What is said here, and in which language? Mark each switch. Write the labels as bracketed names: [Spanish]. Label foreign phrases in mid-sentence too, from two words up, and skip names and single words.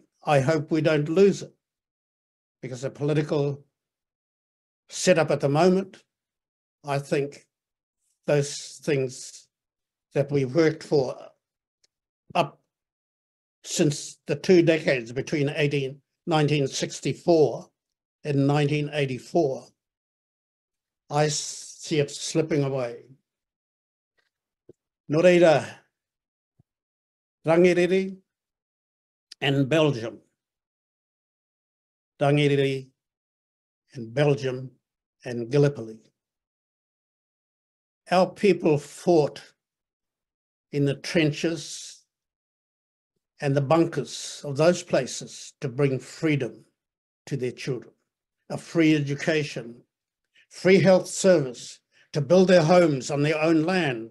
[English] I hope we don't lose it, because the political setup at the moment, I think those things that we've worked for up since the 2 decades between 1964 and 1984, I see it slipping away. [Māori] Nō reira, [English] Rangiriri and Belgium. Rangiriri and Belgium and Gallipoli. Our people fought in the trenches and the bunkers of those places to bring freedom to their children, a free education, free health service, to build their homes on their own land.